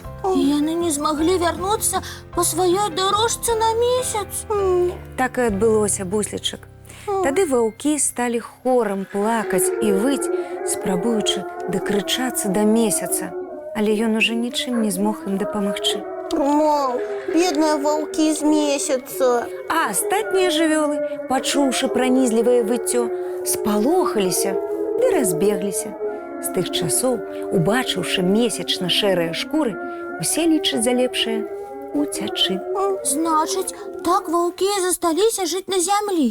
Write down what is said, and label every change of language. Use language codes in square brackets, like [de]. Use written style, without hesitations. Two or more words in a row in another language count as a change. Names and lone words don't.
[be] І яны не змаглі вярнуцца па сваёй дарожцы на месяц. Так і адбылося, Буслічак. Тады ваўкі сталі хорам плакаць і выць спрабуючы дакрычацца да месяца, але ён уже нічым не змог ім дапамагчы. [ru] Мол, бедные волки из месяца. [be] А астатнія жывёлы, пачуўшы пранізлівае выццё, спалохаліся ды разбегліся. З тых часоў, убачыўшы месячна-шэрыя шкуры, усе лічаць за лепшае уцячы. Значыць, так ваўкі засталіся жыць на зямлі.